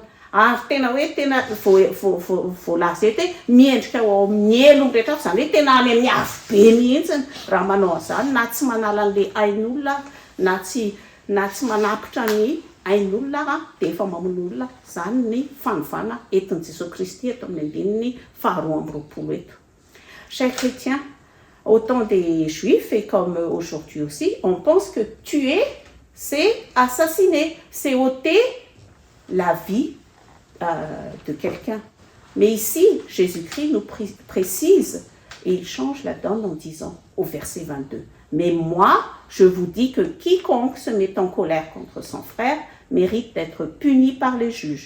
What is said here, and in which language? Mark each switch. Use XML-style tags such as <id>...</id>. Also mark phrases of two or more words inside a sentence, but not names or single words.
<mg>Ary tena voalaza eto hoe miendrika ho amin'ny elo rehetra afo, zany hoe tena any amin'ny afo be mihitsiny raha manao an'izany, na tsy manala an'ilay ain'olona na tsy manapitra ny ain'olona dia efa mamono olona. Zany ny fanovana entin'i Jesosy Kristy eto amin'ny 2:20 eto.</mg> <fr>Chers chrétiens, au temps des Juifs et comme aujourd'hui aussi, on pense que tuer, c'est assassiner, c'est ôter la vie de quelqu'un. Mais ici, Jésus-Christ nous précise et il change la donne en disant au verset 22, « Mais moi, je vous dis que quiconque se met en colère contre son frère mérite d'être puni par les juges.</fr>